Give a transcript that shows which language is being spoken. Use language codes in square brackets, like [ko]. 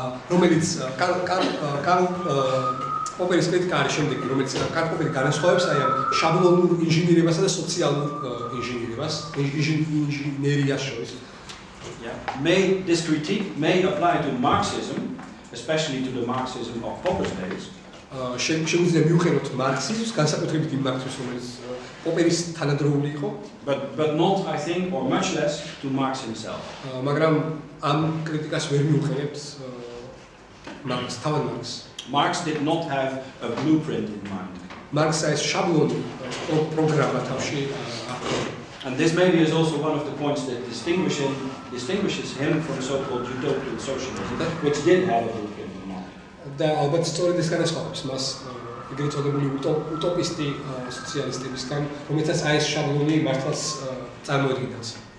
[ka] რომელიც კარლ პოპერის კრიტიკა არის შემდეგი, რომელიც კარლ პოპერი განასხვავებს აი ამ შაბლონურ ინჟინერებასა და სოციალურ ინჟინერიას შორის. [en] This critique may apply to Marxism, especially to the Marxism of Popper's days. [ka] შეგვიძლია მივუყენოთ მარქსიზმს, განსაკუთრებით იმ მარქსიზმს, რომელიც პოპერის თანადროული იყო, [en] but not, I think, or much less to Marx himself. [ka] მაგრამ ამ კრიტიკას ვერ მივუყენებთ მარქსს, თავად მარქსს. [en] Marx did not have a blueprint in mind. [ka] მარქსს ეს შაბლონი პროგრამა თავში [en] and this maybe is also one of the points that distinguishes him from so-called utopian socialism, which did have a blueprint in mind. [ka] და ალბათ სწორედ ეს განასხვავებს მას ეგრეთ წოდებული უტოპისტი სოციალისტებისგან, რომელთაც აი ეს შაბლონი მართლაც წარმოედგინათ.